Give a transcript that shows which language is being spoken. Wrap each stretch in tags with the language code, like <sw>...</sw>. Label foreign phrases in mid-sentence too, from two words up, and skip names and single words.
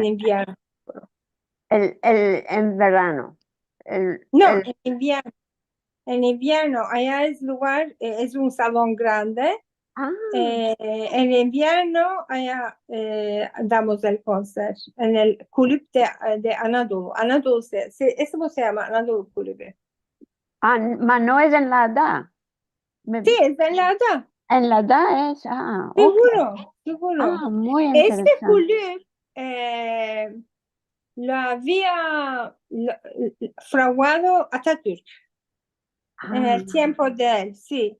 <es>invierno. en verano. No, en invierno. En invierno, allá es lugar, es un salón grande. Ah, En invierno allá damos el concierto en el kulüp de Anadolu. Anadolu, eso se llama Anadolu Kulübü. ma no es en la DA. Sí, es en la ada. En la DA es, ok. Seguro, seguro. Muy Este interesante. kulüp lo había fraguado Atatürk en el tiempo de él, sí.</es>